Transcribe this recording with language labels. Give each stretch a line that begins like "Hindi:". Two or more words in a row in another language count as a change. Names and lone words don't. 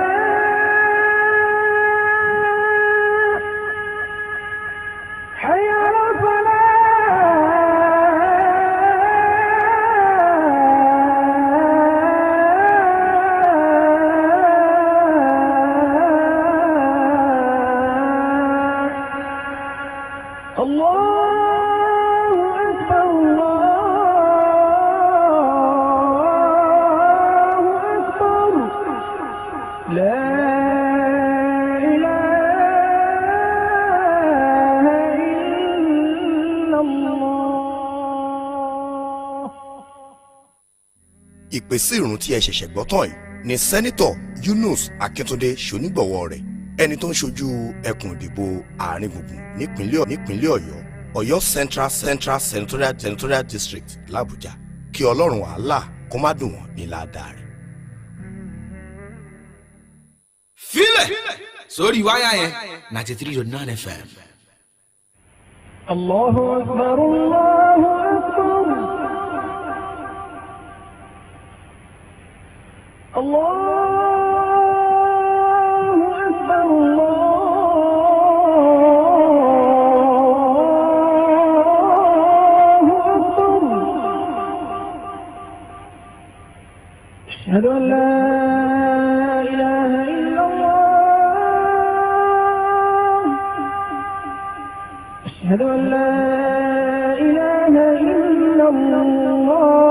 Arabic: حي على الفلاح الله أكبر الله أكبر لا إله إلا الله.
Yoruba: ìpèsè ìrun tí ẹ ṣẹ̀ṣẹ̀ gbọ́ tán yìí ni sẹ́nitọ̀ Yunus Akíntúndé ṣonígbọ̀wọ́ rẹ̀ ẹni tó ń ṣojú ẹkùn ìdìbò àárín gbùngbùn nípínlẹ̀ Ọ̀yọ́ Central Senatorial District l'Àbújá kí Ọlọ́run Allah kó má dùn wọ́n ní ládàá rẹ̀. Fílẹ̀ sórí wáyà yẹn 93.9 FM.
Arabic: الله أكبر الله أكبر الله أكبر الله أكبر أشهد أن لا إله إلا الله أشهد أن لا إله إلا الله